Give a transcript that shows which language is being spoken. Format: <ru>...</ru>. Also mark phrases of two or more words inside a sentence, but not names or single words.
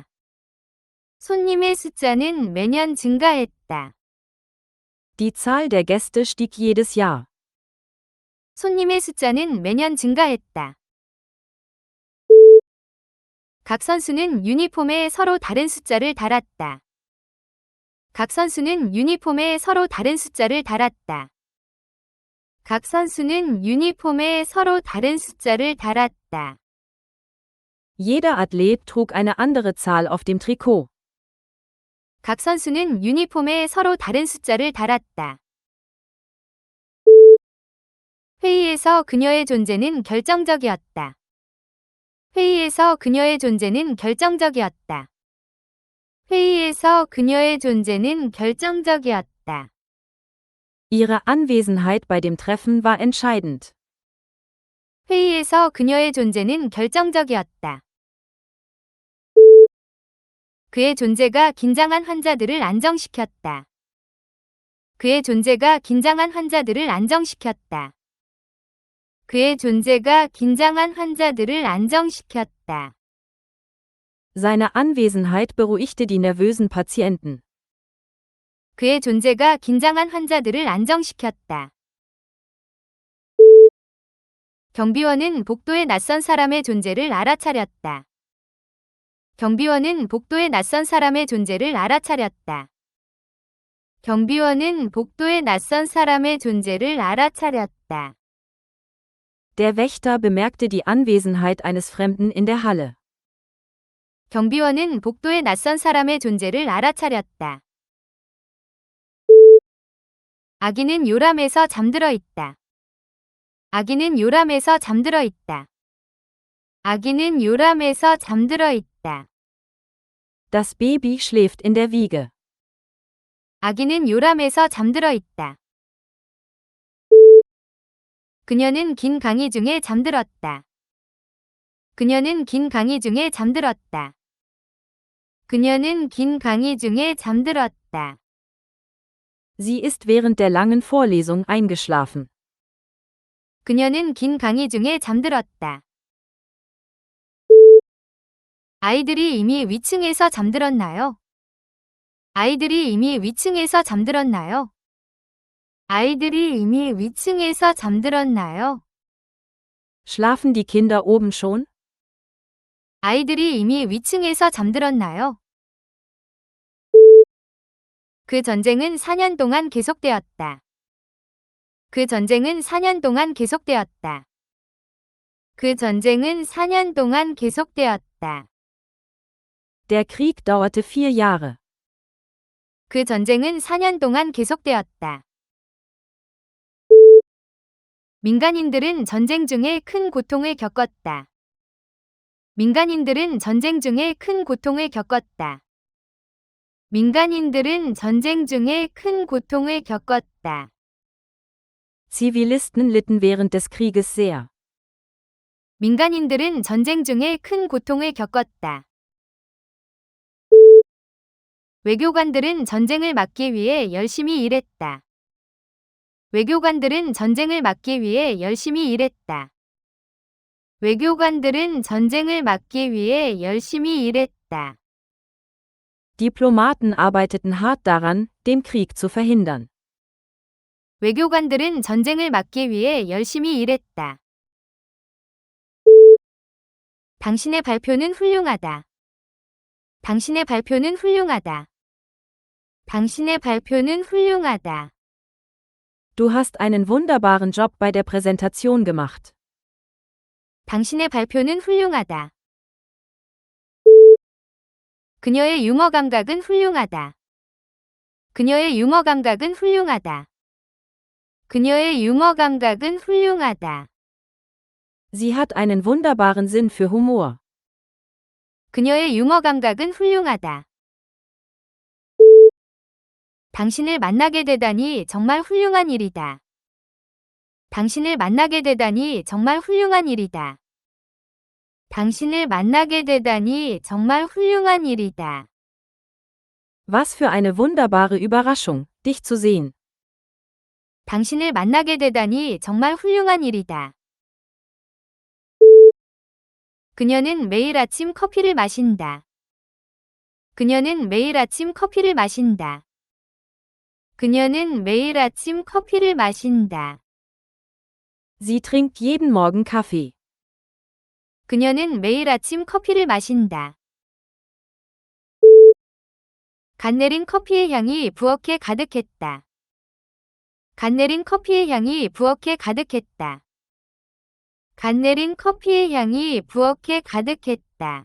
<ko>손님의 숫자는 매년 증가했다.</ko> <de>Die Zahl der Gäste stieg jedes Jahr.</de> <ko>손님의 숫자는 매년 증가했다. 각 선수는 유니폼에 서로 다른 숫자를 달았다. 각 선수는 유니폼에 서로 다른 숫자를 달았다. 각 선수는 유니폼에 서로 다른 숫자를 달았다.</ko> <de>Jeder Athlet trug eine andere Zahl auf dem Trikot.</de> <ko>각 선수는 유니폼에 서로 다른 숫자를 달았다. 회의에서 그녀의 존재는 결정적이었다. 회의에서 그녀의 존재는 결정적이었다. 회의에서 그녀의 존재는 결정적이었다.</ko> <de>Ihre Anwesenheit bei dem Treffen war entscheidend.</de> <ko>회의에서 그녀의 존재는 결정적이었다. 그의 존재가 긴장한 환자들을 안정시켰다. 그의 존재가 긴장한 환자들을 안정시켰다. 그의 존재가 긴장한 환자들을 안정시켰다.</ko> <de>Seine Anwesenheit beruhigte die nervösen Patienten.</de> <ko>그의 존재가 긴장한 환자들을 안정시켰다. 경비원은 복도에 낯선 사람의 존재를 알아차렸다. 경비원은 복도에 낯선 사람의 존재를 알아차렸다. 경비원은 복도에 낯선 사람의 존재를 알아차렸다.</ko> <de>Der Wächter bemerkte die Anwesenheit eines Fremden in der Halle.</de> <ko>경비원은 복도에 낯선 사람의 존재를 알아차렸다. 아기는 요람에서 잠들어 있다. 아기는 요람에서 잠들어 있다. 아기는 요람에서 잠들어 있다.</ko> <de>Das Baby schläft in der Wiege.</de> <ko>아기는 요람에서 잠들어 있다. 그녀는 긴 강의 중에 잠들었다. 그녀는 긴 강의 중에 잠들었다. 그녀는 긴 강의 중에 잠들었다.</ko> <de>Sie ist während der langen Vorlesung eingeschlafen.</de> <ko>그녀는 긴 강의 중에 잠들었다. 아이들이 이미 위층에서 잠들었나요? 아이들이 이미 위층에서 잠들었나요? 아이들이 이미 위층에서 잠들었나요?</ko> <de>Schlafen die Kinder oben schon?</de> <ko>아이들이 이미 위층에서 잠들었나요? 그 전쟁은 4년 동안 계속되었다. 그 전쟁은 4년 동안 계속되었다. 그 전쟁은 4년 동안 계속되었다.</ko> <de>Der Krieg dauerte 4 Jahre.</de> <ko>그 전쟁은 4년 동안 계속되었다. 민간인들은 전쟁 중에 큰 고통을 겪었다. 민간인들은 전쟁 중에 큰 고통을 겪었다. 민간인들은 전쟁 중에 큰 고통을 겪었다.</ko> <de>Zivilisten litten während des Krieges sehr.</de> <ko>민간인들은 전쟁 중에 큰 고통을 겪었다. 외교관들은 전쟁을 막기 위해 열심히 일했다. 외교관들은 전쟁을 막기 위해 열심히 일했다. 외교관들은 전쟁을 막기 위해 열심히 일했다.</ko> <de>Diplomaten arbeiteten hart daran, den Krieg zu verhindern.</de> <ko>외교관들은 전쟁을 막기 위해 열심히 일했다. 당신의 발표는 훌륭하다. 당신의 발표는 훌륭하다. 당신의 발표는 훌륭하다.</ko> <de>Du hast einen wunderbaren Job bei der Präsentation gemacht.</de> <ko>당신의 발표는 훌륭하다. 그녀의 유머 감각은 훌륭하다. 그녀의 유머 감각은 훌륭하다. 그녀의 유머 감각은 훌륭하다.</ko> <de>Sie hat einen wunderbaren Sinn für Humor.</de> <ko>그녀의 유머 감각은 훌륭하다. 당신을 만나게 되다니 정말 훌륭한 일이다. 당신을 만나게 되다니 정말 훌륭한 일이다. 당신을 만나게 되다니 정말 훌륭한 일이다.</ko> <de>Was für eine wunderbare Überraschung, dich zu sehen.</de> <ko>당신을 만나게 되다니 정말 훌륭한 일이다. 그녀는 매일 아침 커피를 마신다. 그녀는 매일 아침 커피를 마신다. 그녀는 매일 아침 커피를 마신다.</ko> <de>Sie trinkt jeden Morgen Kaffee.</de> <ko>그녀는 매일 아침 커피를 마신다. 갓 내린 커피의 향이 부엌에 가득했다. 갓 내린 커피의 향이 부엌에 가득했다. 갓 내린 커피의 향이 부엌에 가득했다.</ko>